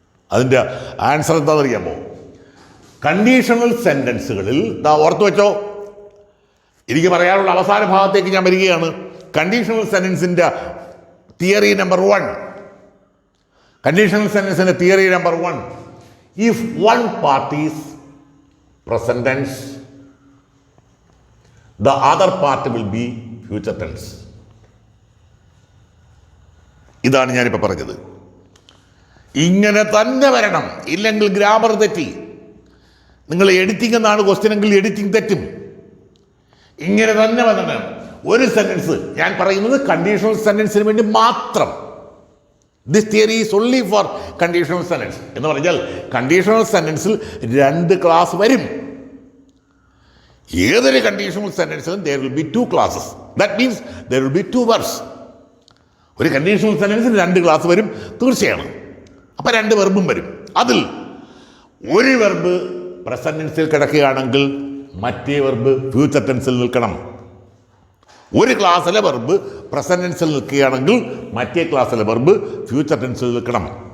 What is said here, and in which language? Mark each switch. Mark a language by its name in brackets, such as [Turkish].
[Malayalam] അതിൻ്റെ ആൻസർ എന്താണെന്നറിയാമോ? കണ്ടീഷണൽ സെൻറ്റൻസുകളിൽ ഓർത്തു വെച്ചോ, എനിക്ക് പറയാനുള്ള അവസാന ഭാഗത്തേക്ക് ഞാൻ വരികയാണ്. Conditional സെൻറ്റൻസിൻ്റെ theory number 1. Conditional സെൻറ്റൻസിൻ്റെ theory number 1. [English] If one part is present tense, the other part will be future tense. [Malayalam] ഇതാണ് ഞാനിപ്പോൾ പറഞ്ഞത്. ഇങ്ങനെ തന്നെ വരണം, ഇല്ലെങ്കിൽ ഗ്രാമർ തെറ്റി. നിങ്ങൾ എഡിറ്റിംഗ് എന്നാണ് ക്വസ്റ്റ്യൻ എങ്കിൽ എഡിറ്റിംഗ് തെറ്റും. ഇങ്ങനെ തന്നെ വരണം. ഒരു സെൻറ്റൻസ് ഞാൻ പറയുന്നത് കണ്ടീഷണൽ സെൻറ്റൻസിന് വേണ്ടി മാത്രം. [English] This theory is only for conditional sentence. [Malayalam] എന്ന് പറഞ്ഞാൽ കണ്ടീഷണൽ സെൻറ്റൻസിൽ 2 ക്ലാസ് വരും. ഏതൊരു conditional സെൻറ്റൻസിലും [English] there will be 2 classes. That means there will be 2 verbs. [Malayalam] ഒരു കണ്ടീഷണൽ സെൻറ്റൻസിന് 2 ക്ലാസ് വരും തീർച്ചയാണ്. അപ്പം 2 വെർബും വരും. അതിൽ ഒരു വെർബ് പ്രസന്റ് ടെൻസിൽ കിടക്കുകയാണെങ്കിൽ മറ്റേ വെർബ് ഫ്യൂച്ചർ ടെൻസിൽ നിൽക്കണം. ഒരു ക്ലാസ്സിലെ വെർബ് പ്രസന്റ് ടെൻസിൽ നിൽക്കുകയാണെങ്കിൽ മറ്റേ ക്ലാസ്സിലെ വെർബ് ഫ്യൂച്ചർ ടെൻസിൽ നിൽക്കണം.